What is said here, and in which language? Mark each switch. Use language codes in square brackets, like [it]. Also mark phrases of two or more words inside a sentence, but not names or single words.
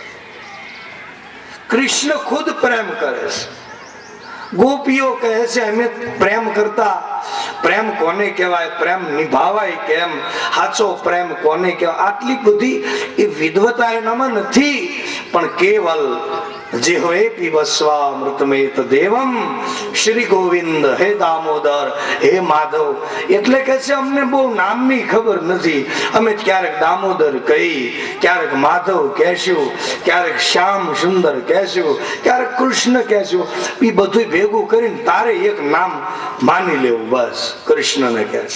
[gu] કૃષ્ણ ખુદ પ્રેમ કરે છે. ગોપીઓ કહે છે અમે પ્રેમ કરતા, પ્રેમ કોને કહેવાય, પ્રેમ નિભાવાય કેમ, સાચો પ્રેમ કોને કહેવાય, આટલી બધી એ વિદ્વતા એનામાં નથી. પણ કેવલ [sa] जिह्वे पीबस्वामृतमेत देवम श्री गोविंद हे दामोदर हे माधव [gu] એટલે કે છે અમને બહુ નામની ખબર નથી, અમે ક્યારેક દામોદર કહી, ક્યારેક માધવ કહેશું, ક્યારેક શ્યામ સુંદર કહેશું, ક્યારેક કૃષ્ણ કહેશું. એ બધું ભેગું કરીને તારે એક નામ માની લેવું, બસ કૃષ્ણને કહેશે.